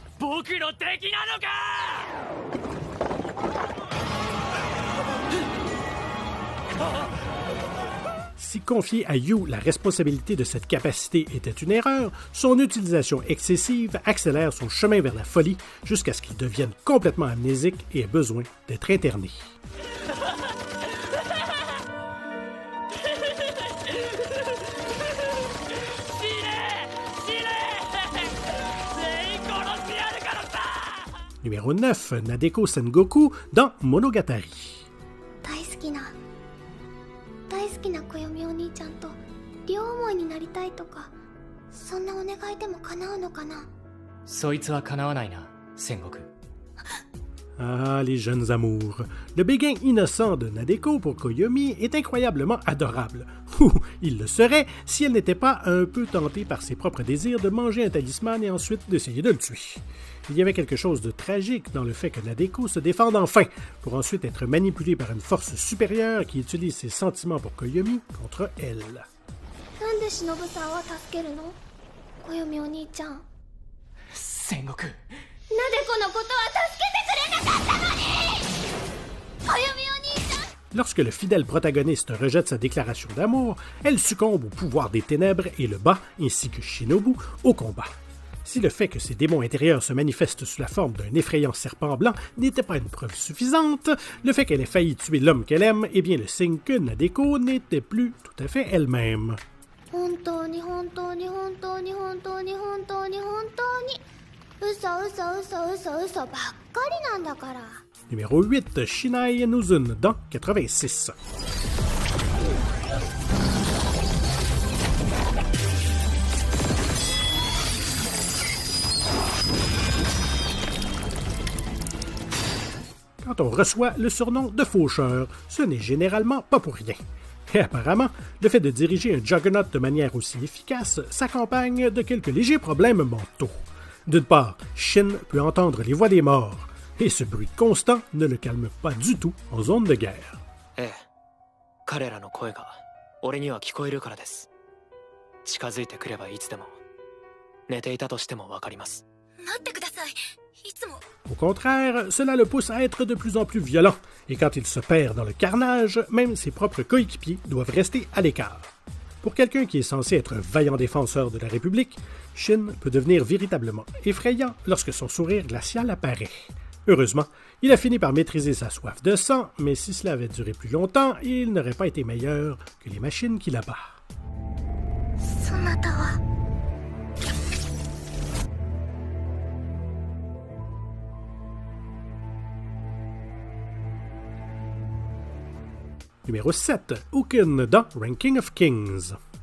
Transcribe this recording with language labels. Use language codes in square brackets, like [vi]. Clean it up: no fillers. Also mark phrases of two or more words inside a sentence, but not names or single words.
[fr] Si confier à Yu la responsabilité de cette capacité était une erreur, son utilisation excessive accélère son chemin vers la folie jusqu'à ce qu'il devienne complètement amnésique et ait besoin d'être interné. Numéro 9, Nadeko Sengoku dans Monogatari. [ja] 大好きな暦お兄ちゃんと両思いになりたいとかそんなお願いでも叶うのかなそいつは叶わないな戦国 [fr] Ah, les jeunes amours. Le béguin innocent de Nadeko pour Koyomi est incroyablement adorable. Ou il le serait si elle n'était pas un peu tentée par ses propres désirs de manger un talisman et ensuite d'essayer de le tuer. Il y avait quelque chose de tragique dans le fait que Nadeko se défende enfin, pour ensuite être manipulée par une force supérieure qui utilise ses sentiments pour Koyomi contre elle. [ja] なんで忍さんは助けるの暦お兄ちゃん戦国なでこのことは助けてくれなかったのに暦お兄ちゃん [fr] Lorsque le fidèle protagoniste rejette sa déclaration d'amour, elle succombe au pouvoir des ténèbres et le bat, ainsi que Shinobu, au combat. Si le fait que ses démons intérieurs se manifestent sous la forme d'un effrayant serpent blanc n'était pas une preuve suffisante, le fait qu'elle ait failli tuer l'homme qu'elle aime est bien le signe que Nadeko n'était plus tout à fait elle-même. [ja] 本当に本当に本当に本当に本当に本当に嘘嘘嘘嘘嘘ばっかりなんだから [fr] Numéro 8, Shinai Nuzun dans 86. Quand on reçoit le surnom de faucheur, ce n'est généralement pas pour rien. Et apparemment, le fait de diriger un juggernaut de manière aussi efficace s'accompagne de quelques légers problèmes mentaux. D'une part, Shin peut entendre les voix des morts, et ce bruit constant ne le calme pas du tout en zone de guerre. [ja] 彼らの声が俺には聞こえるからです。近づいてくればいつでも寝ていたとしてもわかります。待ってくださいいつも [fr] Au contraire, cela le pousse à être de plus en plus violent, et quand il se perd dans le carnage, même ses propres coéquipiers doivent rester à l'écart. Pour quelqu'un qui est censé être un vaillant défenseur de la République, Shin peut devenir véritablement effrayant lorsque son sourire glacial apparaît. Heureusement, il a fini par maîtriser sa soif de sang, mais si cela avait duré plus longtemps, il n'aurait pas été meilleur que les machines qui l'abattent. [ja] そなたは [fr] Numéro 7, Ukin dans Ranking of Kings.